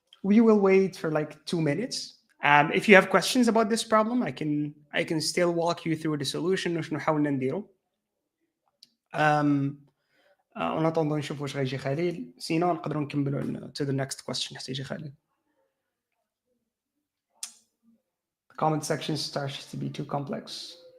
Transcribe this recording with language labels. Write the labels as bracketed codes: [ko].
[en] We will wait for like 2 minutes. If you have questions about this problem, I can still walk you through the solution وشنو حاولنا نديرو. [ar] En attendant نشوف واش غيجي خليل. Sinon نقدروا نكملوا to the next question حتى يجي خليل. [en] The comment section starts to be too complex.